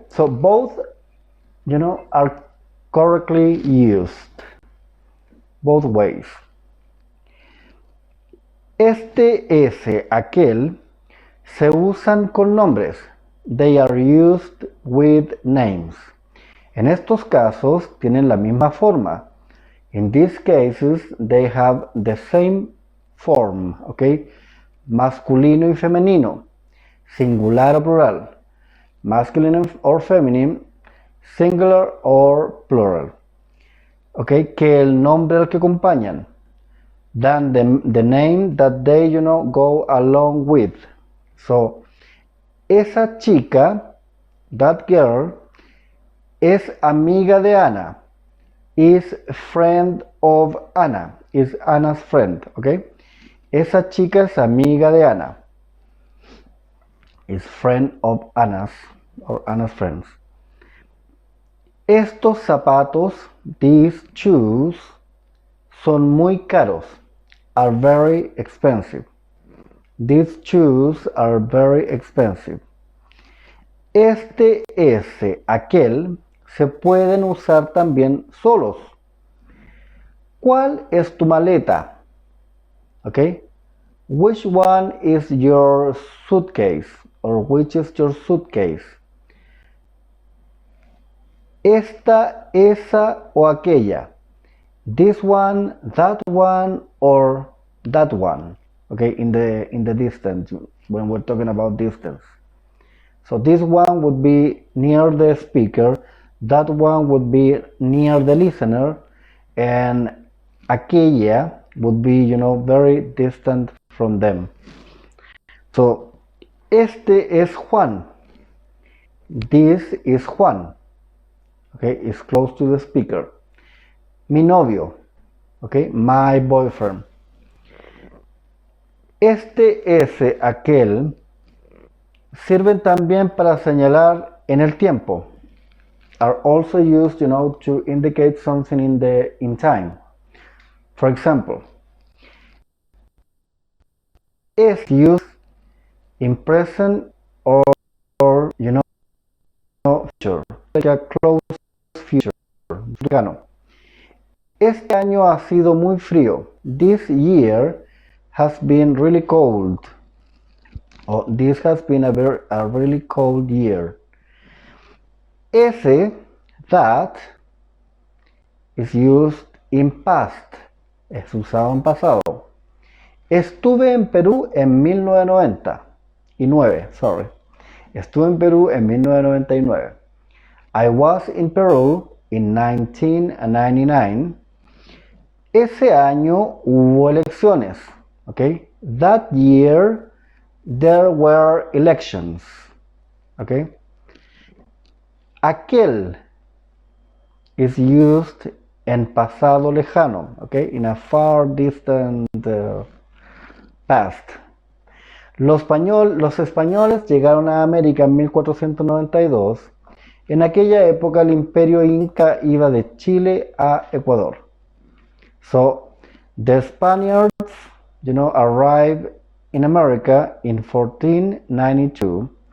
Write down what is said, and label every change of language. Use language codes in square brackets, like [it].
[en] So both, are correctly used. Both ways. [es] Este, ese, aquel se usan con nombres. [en] They are used with names. [es] En estos casos tienen la misma forma. [en] In these cases, they have the same form, okay? [es] Masculino y femenino, singular o plural, [en] masculine or feminine, singular or plural. Okay, [es] que el nombre al que acompañan, [en] than the name that they, go along with. So, [es] esa chica, [en] that girl, [es] es amiga de Ana, [en] is friend of Anna, is Anna's friend, okay? [es] Esa chica es amiga de Ana, [en] is friend of Anna's, or Anna's friends. [es] Estos zapatos, [en] these shoes, [es] son muy caros, [en] are very expensive. These shoes are very expensive. [es] Este, ese, aquel se pueden usar también solos. ¿Cuál es tu maleta? Okay? [en] Which one is your suitcase? Or which is your suitcase? [es] Esta, esa o aquella. [en] This one, or that one. Okay, in the distance, when we're talking about distance. So this one would be near the speaker, that one would be near the listener, and aquella would be, very distant from them. So, [es] este es Juan. [en] This is Juan. Okay, it's close to the speaker. [es] Mi novio. [en] Okay, my boyfriend. [es] Este, ese, aquel sirven también para señalar en el tiempo. [en] Are also used, to indicate something in time. For example, is used in present or future, like a close future. [es] Este año ha sido muy frío. [en] This year has been really cold. Or this has been a really cold year. Ese, that, is used in past. [es] Es usado en pasado. Estuve en Perú en 1999. Sorry. Estuve en Perú en 1999. [en] I was in Peru in 1999. [es] Ese año hubo elecciones. [en] Okay? That year there were elections. Okay? Aquel is used [es] en pasado lejano, [en] okay? In a far distant past. [es] Los españoles llegaron a América en 1492. En aquella época el imperio inca iba de Chile a Ecuador. [en] So, the Spaniards, arrived in America in 1492.